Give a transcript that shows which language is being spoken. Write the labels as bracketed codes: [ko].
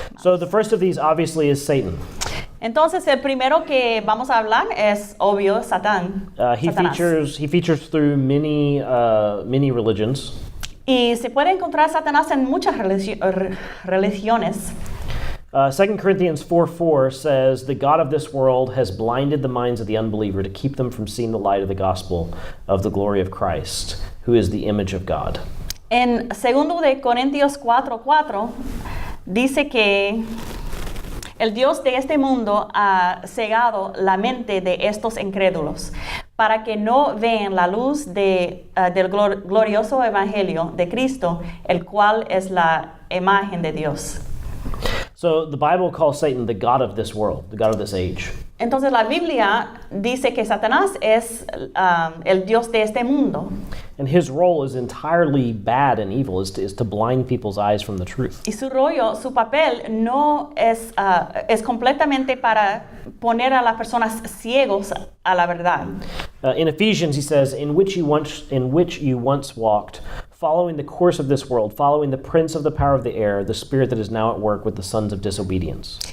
[en] So the first of these obviously is Satan. [es] Entonces el primero que vamos a hablar es obvio Satanás. [en] He features through many religions. [es] Y se puede encontrar Satanás en muchas religiones. [en] 2 Corinthians 4:4 says, "The God of this world has blinded the minds of the unbeliever to keep them from seeing the light of the gospel of the glory of Christ, who is the image of God." [es] En 2 de Corintios 4:4 dice que el Dios de este mundo ha cegado la mente de estos incrédulos para que no vean la luz del glorioso evangelio de Cristo, el cual es la imagen de Dios. [en] So the Bible calls Satan the god of this world, the god of this age. [es] Entonces la Biblia dice que Satanás es el Dios de este mundo. [en] And his role is entirely bad and evil, is to blind people's eyes from the truth. [es] Y su papel no es completamente para poner a las personas ciegos a la verdad. [en] In Ephesians, he says, in which you once walked, following the course of this world, following the prince of the power of the air, the spirit that is now at work with the sons of disobedience.